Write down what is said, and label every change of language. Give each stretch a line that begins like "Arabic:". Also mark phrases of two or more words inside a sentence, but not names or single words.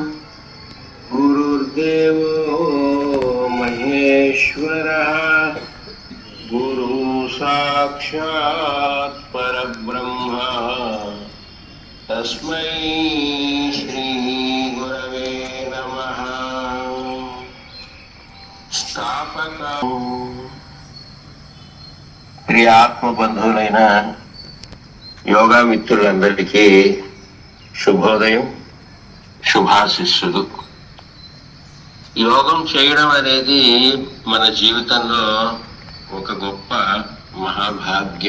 Sanskrit: गुरुर्देवो महेश्वरः गुरु साक्षात् परब्रह्म तस्मै श्री गुरवे नमः.
Telugu: స్థాపక ప్రియ ఆత్మబంధువులైన యోగా మిత్రులందరికీ శుభోదయం, శుభాశిస్సులు. యోగం చేయడం అనేది మన జీవితంలో ఒక గొప్ప మహాభాగ్యం.